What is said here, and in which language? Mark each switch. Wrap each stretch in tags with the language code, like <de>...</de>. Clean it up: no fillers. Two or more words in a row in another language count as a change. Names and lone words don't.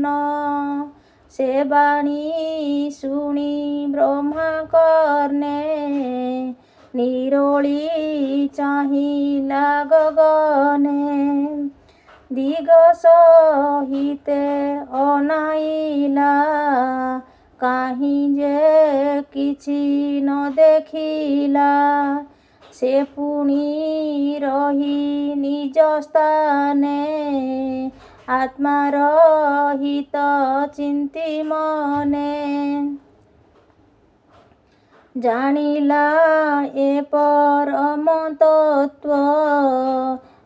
<or>ସେ ବାଣୀ ଶୁଣି ବ୍ରହ୍ମା କର୍ଣ୍ଣେ ନିରଳି ଚାହିଲା ଗଗନେ ଦିଗ ସହିତେ ଅନାଇଲା କାହି যে କିଛି ନ ଦେଖିଲା ସେ ପୁଣି ରହି ନିଜ ସ୍ଥାନେ ଆତ୍ମାର ହିତ ଚିନ୍ତି ମନେ ଜାଣିଲା ଏ ପରମ ତତ୍ତ୍ୱ</or>